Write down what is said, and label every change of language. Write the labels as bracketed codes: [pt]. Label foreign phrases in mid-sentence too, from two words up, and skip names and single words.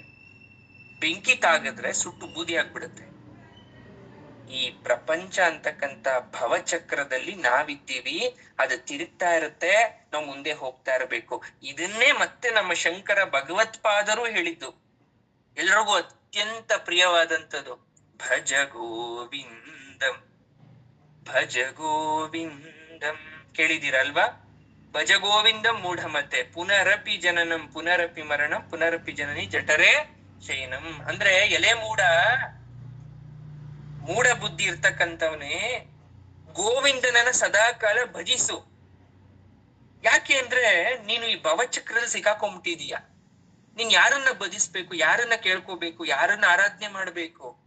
[kn] ಬೆಂಕಿ ತಾಗಿದ್ರೆ ಸುಟ್ಟು ಬೂದಿ ಆಗ್ಬಿಡುತ್ತೆ. ಈ ಪ್ರಪಂಚ ಅಂತಕ್ಕಂಥ ಭವಚಕ್ರದಲ್ಲಿ ನಾವಿದ್ದೀವಿ. ಅದು ತಿರುಗ್ತಾ ಇರುತ್ತೆ, ನಾವು ಮುಂದೆ ಹೋಗ್ತಾ ಇರಬೇಕು. ಇದನ್ನೇ ಮತ್ತೆ ನಮ್ಮ ಶಂಕರ ಭಗವತ್ಪಾದರು ಹೇಳಿದ್ದು, ಎಲ್ರಿಗೂ ಅತ್ಯಂತ ಪ್ರಿಯವಾದಂಥದ್ದು, [sa] ಭಜ ಗೋವಿಂದಂ ಭಜ ಗೋವಿಂದಂ. [kn] ಕೇಳಿದಿರಲ್ವಾ? [sa] ಭಜ ಗೋವಿಂದಂ ಮೂಢಮತೆ ಪುನರಪಿ ಜನನಂ ಪುನರಪಿ ಮರಣಂ ಪುನರಪಿ ಜನನಿ ಜಠರೇ ಶಯನಂ. [kn] ಅಂದ್ರೆ ಎಲೆ ಮೂಢ ಬುದ್ಧಿ ಇರ್ತಕ್ಕಂಥವನೇ, ಗೋವಿಂದನನ್ನ ಸದಾಕಾಲ ಭಜಿಸು. ಯಾಕೆ ಅಂದ್ರೆ ನೀನು ಈ ಭವಚಕ್ರದಲ್ಲಿ ಸಿಕ್ಕಾಕೊಂಡ್ಬಿಟ್ಟಿದೀಯ. ನೀನ್ ಯಾರನ್ನ ಭಜಿಸ್ಬೇಕು, ಯಾರನ್ನ ಕೇಳ್ಕೋಬೇಕು, ಯಾರನ್ನ ಆರಾಧನೆ ಮಾಡ್ಬೇಕು?